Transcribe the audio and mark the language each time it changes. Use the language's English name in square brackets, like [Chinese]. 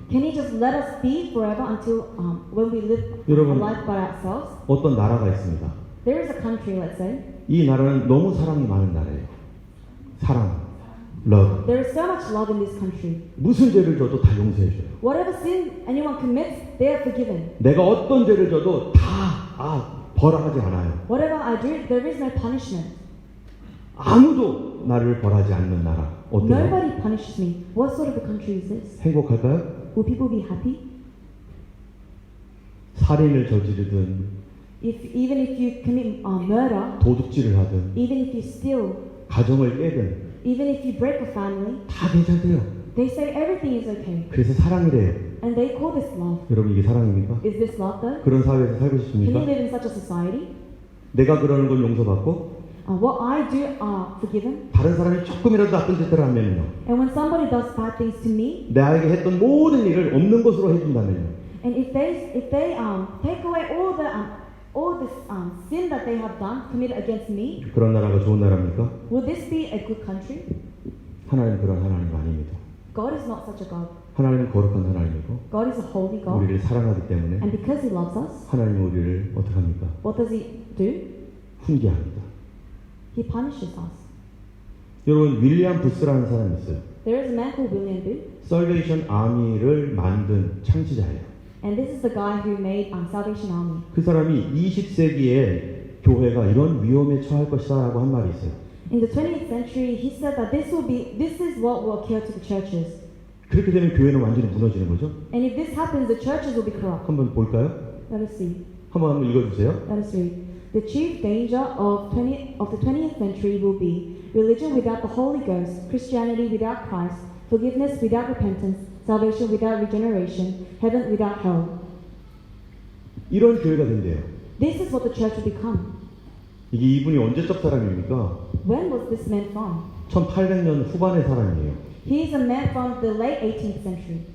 [English] Can He just let us be forever until when we live a [Korean] 여러분, [English] life by ourselves? [Korean] 어떤 나라가 있습니다. [English] There is a country, let's say. [Korean] 이 나라는 너무 사랑이 많은 나라예요. 사랑, love. [English] There is so much love in this country. [Korean] 무슨 죄를 져도 다 용서해줘요. [English] Whatever sin anyone commits, they are forgiven. [Korean] 내가 어떤 죄를 져도 벌하지 않아요. [English] Whatever I do, there is no punishment. [Korean] 아무도 나를 벌하지 않는 나라. 어때요? [English] Nobody punishes me. What sort of a country is this? [Korean] 행복할까요? [English] Will people be happy? [Korean] 살인을 저지르든 [English] Even if you commit murder, [Korean] 도둑질을 하든 [English] even if you steal, [Korean] 가정을 깨든 [English] even if you break a family, [Korean] 다 괜찮대요. [English] they say everything is okay. [Korean] 그래서 사랑이래요. [English] And they call this love. [Korean] 여러분, 이게 사랑입니까? [English] Is this love though? [Korean] 그런 사회에서 살고 [English] Can you [Korean] 싶습니까? [English] live in such a society? [Korean] 내가 그러는 건 용서받고 [English] What I do are forgiven. [Korean] 다른 사람이 조금이라도 나쁜 짓을 하면요, [English] And when somebody does bad things to me, [Korean] 나에게 했던 모든 일을 없는 것으로 해준다면요, [English] and if they take away all this sin that they have done committed against me, [Korean] 그런 나라가 좋은 나라입니까? [English] will this be a good country? [Korean] 하나님 그런 하나님 아닙니다. [English] God is not such a God. [Korean] 하나님은 거룩한 하나님이고 [English] God is a holy God. [Korean] 우리를 사랑하기 때문에 [English] And because He loves us, [Korean] 하나님은 우리를 어떻게 합니까? [English] what does He do? [Korean] 훈계합니다. [English] He punishes us. [Korean] 여러분, 윌리엄 부스라는 사람이 있어요. [English] There is a man called William Booth, [Korean] 살베이션 아미를 만든 창시자예요. [English] and this is the guy who made Salvation Army. [Korean] 그 사람이 20세기에 교회가 이런 위험에 처할 것이다라고 한 말이 있어요. [English] In the 20th century, he said that this is what will occur to the churches. [Korean] 그렇게 되면 교회는 완전히 무너지는 거죠. [English] And if this happens, the churches will be corrupt. [Korean] 한번 볼까요? [English] Let us see. [Korean] 한번 읽어주세요. [English] Let us read. The chief danger of the 20th century will be religion without the Holy Ghost, Christianity without Christ, forgiveness without repentance, salvation without regeneration, heaven without hell. [Korean] 이런 교회가 된대요. [English] This is what the church will become. [Korean] 이게 이분이 언제적 사람입니까? [English] When was this man from? [Korean] 1800년 후반의 사람이에요. [English] He is a man from the late 18th century,